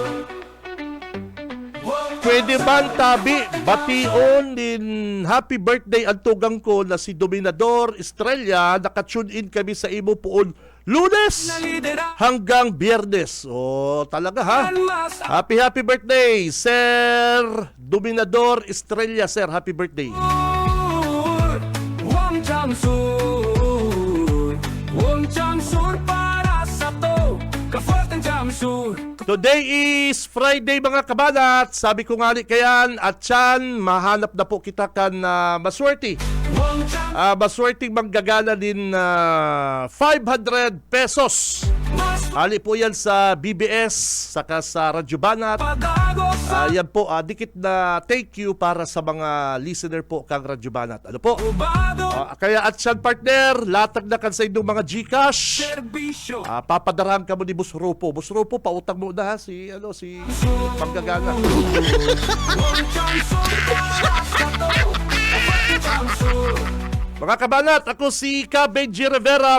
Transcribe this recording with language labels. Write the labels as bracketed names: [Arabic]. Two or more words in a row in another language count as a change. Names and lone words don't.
[Bikol] Pwede man tabi, bation din [English] happy birthday [Bikol] ang tugang ko na si Dominador Estrella. Naka-tune in kami sa imo poon Lunes hanggang Biyernes. Talaga ha. [English] Happy birthday, Sir Dominador Estrella, sir. Happy birthday. Today is Friday [Bikol] mga kabanat. Sabi ko nga kayan at yan, mahanap na po kita kan maswerte. Maswerte manggagana din 500 pesos. Ali po yan sa BBS, saka sa Radyo Banat. Yan po, dikit na [English] thank you [Bikol] para sa mga listener po kang Radyo Banat. Ano po? Kaya at siyan partner, latag na kan sa inyong mga Gcash. Papadarahan ka mo ni Boss Rupo. Boss Rupo, pautang mo na ha, si Panggagana. Mga kabanat, ako si Ka Benji Rivera.